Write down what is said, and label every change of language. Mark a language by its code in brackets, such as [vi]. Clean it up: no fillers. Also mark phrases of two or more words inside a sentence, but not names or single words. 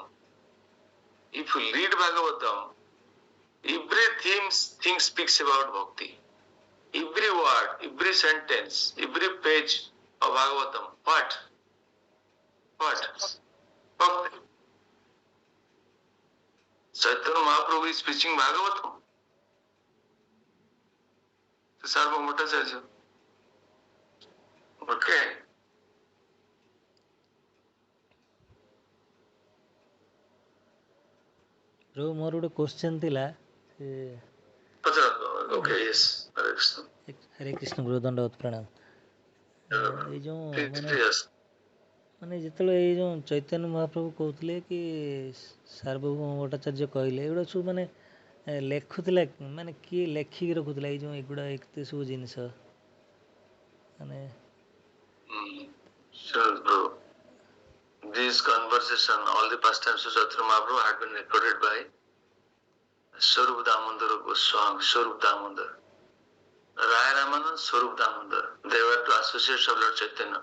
[en] If you read Bhagavatam, every thing speaks about bhakti. Every word, every sentence, every page of Bhagavatam. What? Bhakti. Chaitanya Mahaprabhu is preaching Bhagavatam. Sarva Bhattacharya. Okay. Prabhu, [or] ମୋର ଗୋଟେ କ୍ୱେଶ୍ଚନ୍ ଥିଲା। [en] Okay, yes. [or] ହରେ କୃଷ୍ଣ ଗୁରୁ ଦଣ୍ଡବତ ପ୍ରଣାମ। ଏଇ ଯେଉଁ ମାନେ ଯେତେବେଳେ ଏଇ ଯେଉଁ ଚୈତନ୍ୟ ମହାପ୍ରଭୁ କହୁଥିଲେ କି ସାର୍ବଭୌମ ଭଟ୍ଟାଚାର୍ଯ୍ୟ କହିଲେ ଏଗୁଡ଼ା ସବୁ ମାନେ ଲେଖୁଥିଲା ମାନେ କିଏ ଲେଖିକି ରଖୁଥିଲା ଏଇ ଯେଉଁ ଏଗୁଡ଼ା ଏତେ ସବୁ ଜିନିଷ ମାନେ [en] Sure, bro. This conversation, all the pastimes of Chaitanya Mahaprabhu had been recorded by Swarup Damodar Goswami, Swarup Damodar. Raya Ramanand, Swarup Damodar. They were two associates of Lord Chaitanya.